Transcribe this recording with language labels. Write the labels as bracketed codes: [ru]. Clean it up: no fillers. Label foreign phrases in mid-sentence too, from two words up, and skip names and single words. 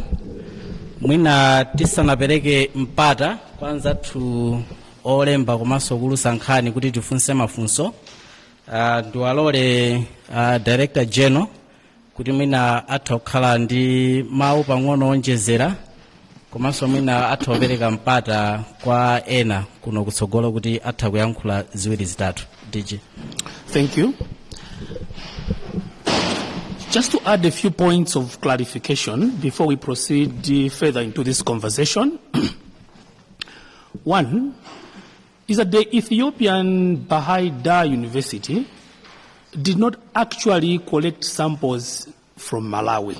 [ny] Mwina tisanapereke mpata kwanza tu olemba komanso kulusa nkhani kuti tifunse mafunso. Ndiwalole [en] Director General [ny] kuti mwina atha kukhala ndi mawu pang'ono onjezera komanso mwina atha kupereka mpata kwa ena kuno kutsogolo kuti atha kuyankhula ziwiri zitatu. DG. [en] Thank you. Just to add a few points of clarification before we proceed further into this conversation. One is that the Ethiopian Baha'i Dar University did not actually collect samples from Malawi.